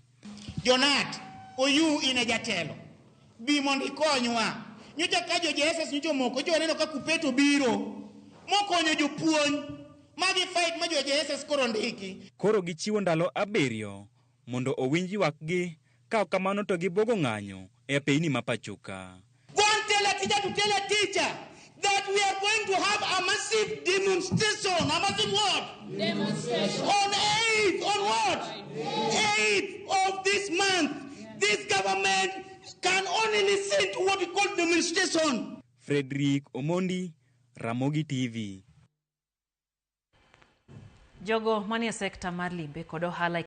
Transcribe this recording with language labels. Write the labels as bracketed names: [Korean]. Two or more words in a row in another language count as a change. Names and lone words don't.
[Luo (Kenya and Tanzania)] Jonat, oyu ine jatelo. Bi mondo ikonywa. Nyocha ka jo JSS nyocha moko jo neno ka Kuppet obiro. Mokonyo jopuonj. Magi fight ma jo JSS koro ndiki. Koro gichiwo ndalo 7 mondo owinj ywakgi, ka ok kamano to gibogo ng'anyo e peini ma pachoka. [English] Go and tell a teacher to tell a teacher that we are going to have a massive demonstration. A massive what? Demonstration. On 8th, on what? 8th of this month. This government can only listen to what we call demonstration. Frederick Omondi, Ramogi TV. [Luo (Kenya and Tanzania)] Jogo manie sekta mar limbe kod ohala